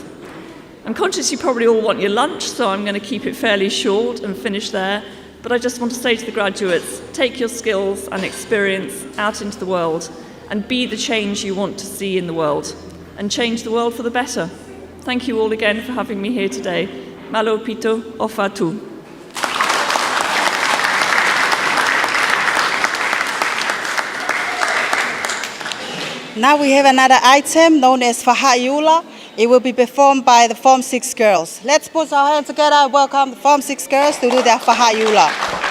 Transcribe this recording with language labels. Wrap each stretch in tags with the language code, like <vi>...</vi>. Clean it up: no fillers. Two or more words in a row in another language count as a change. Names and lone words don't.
<en>I'm conscious you probably all want your lunch, so I'm going to keep it fairly short and finish there. But I just want to say to the graduates, take your skills and experience out into the world and be the change you want to see in the world and change the world for the better. Thank you all again for having me here today.</en> <to>Malo pito ofatu.</to> <en>Now we have another item known as Fahayula. It will be performed by the Form 6 girls. Let's put our hands together and welcome the Form 6 girls to do their Fahayula.</en>